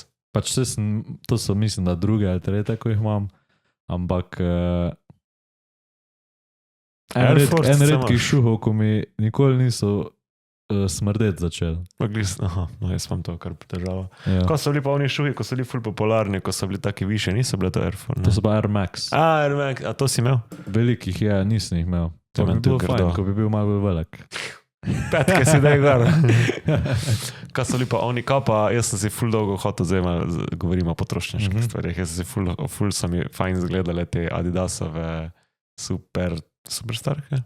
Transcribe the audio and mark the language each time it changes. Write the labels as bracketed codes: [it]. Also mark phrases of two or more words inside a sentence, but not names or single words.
[sl] Pač to so, mislim, da druge ali tretje, ko jih imam. Ampak en redkih šuhov, ko mi nikoli niso smrdeti začeli. Aha, no jaz imam to kar težavo. Ja. Ko so bili pa oni šuhi, ko so bili ful popularni, ko so bili taki više, niso bile to Air Force? To so pa Air Max. Air Max, a to si imel? Velikih je, nisem jih imel. To bi bilo fajn, ko bi bil malo bolj velik. Petke si daj gor. Kaj so bili pa oni, jaz sem si ful dolgo hotel, zdaj govorimo o potrošniških stvarih, jaz sem si ful so mi fajn zgledale te Adidasove superstarke.